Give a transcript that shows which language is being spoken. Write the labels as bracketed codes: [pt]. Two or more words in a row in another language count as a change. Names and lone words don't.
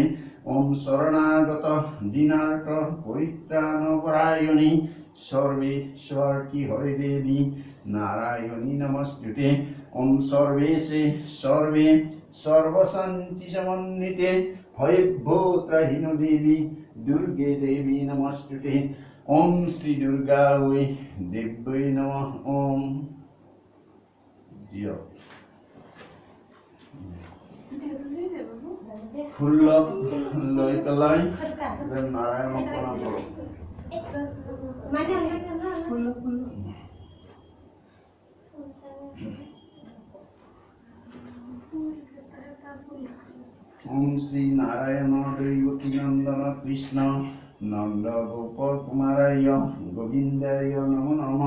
[sa] ओम शरणागत दीनार्थ परित्राणपरायणी सर्वेश्वरी हरे देवी नारायणी नमस्तुते। ओम सर्वेशे सर्वे सर्वशांति समन्विते भयभूत्रहीन देवी दुर्गे देवी नमस्तुते। ओम श्री दुर्गा वै देव्यै नमः। [as] ओम ফুল লৈ পেলাই নাৰায়ণক প্ৰণাম কৰক। [sa] ओम श्री नारायण दैवकी नंदन कृष्ण नंद गोप कुमाराय गोविंदाय नमो नमः।